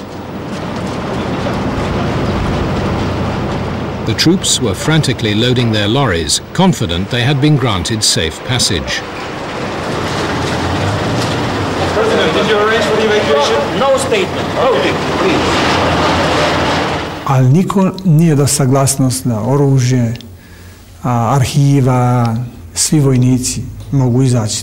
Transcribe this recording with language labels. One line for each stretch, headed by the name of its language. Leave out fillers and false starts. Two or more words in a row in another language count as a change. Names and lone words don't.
English: The troops were frantically loading their lorries, confident they had been granted safe passage. President, did you arrange for the evacuation? No statement. Okay, please.
Bosnian: Ali niko nije dao saglasnost da oružje, arhiva, svi vojnici mogu izaći.